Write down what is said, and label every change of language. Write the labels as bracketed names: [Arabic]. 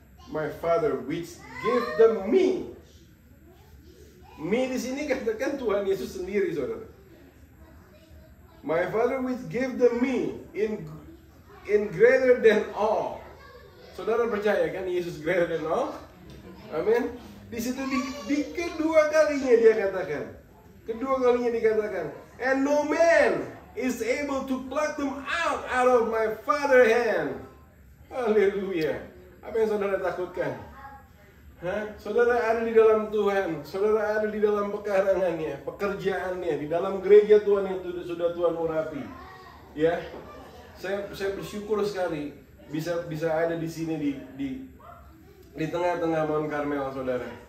[English] My Father which gave them me. [Indonesian] Me di sini katakan Tuhan Yesus sendiri, saudara. [English] My Father which gave them me in greater than all. [Indonesian] Saudara percaya kan Yesus [English] greater than all? [Indonesian] Amin. Di situ di kedua kalinya dia katakan. Kedua kalinya dikatakan, [English] and no man is able to pluck them out of my Father's hand. [Indonesian] Haleluya. Apa yang saudara takutkan? Saudara ada di dalam Tuhan, saudara ada di dalam pekarangannya, pekerjaannya, di dalam gereja Tuhan yang sudah Tuhan urapi. Ya, saya bersyukur sekali bisa ada di sini di tengah-tengah Mount Carmel, saudara.